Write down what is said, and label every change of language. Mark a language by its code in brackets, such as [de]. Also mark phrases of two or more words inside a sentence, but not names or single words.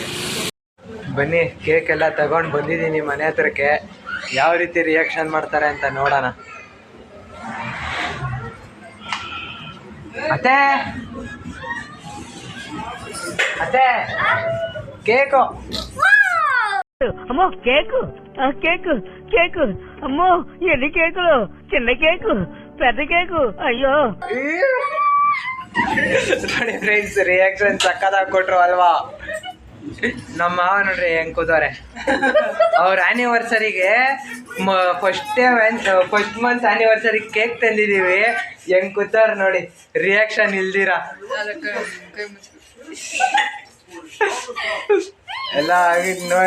[kn] ಬನ್ನಿ, ಕೇಕ್ ಎಲ್ಲ ತಗೊಂಡು ಬಂದಿದ್ದೀನಿ ಮನೆ ಹತ್ರಕ್ಕೆ. ಯಾವ ರೀತಿ ರಿಯಾಕ್ಷನ್ ಮಾಡ್ತಾರೆ ಅಂತ ನೋಡೋಣ. ಅತ್ತೆ ಅತ್ತೆ ಕೇಕು [te] అమ్మో కేకు కేకు కేకు అమ్మో ఎన్ని కేకులు, చిన్న కేకు, పెద్ద కేకు. అయ్యో [kn] ನೋಡಿ ಫ್ರೆಂಡ್ಸ್, ರಿಯಾಕ್ಷನ್ ಸಕ್ಕದಾಗಿ ಕೊಟ್ರು ಅಲ್ವಾ. ನಮ್ಮ ಮಾವ ನೋಡ್ರಿ ಹೆಂಗ್ ಕೂತವ್ರೆ. ಅವ್ರ ಆನಿವರ್ಸರಿಗೆ ಫಸ್ಟ್ ಮಂತ್ ಆನಿವರ್ಸರಿ ಕೇಕ್ ತಂದಿದೀವಿ. ಹೆಂಗ್ ಕೂತವ್ರ ನೋಡಿ, ರಿಯಾಕ್ಷನ್ ಇಲ್ದಿರ ಎಲ್ಲ ನೋಡಿ.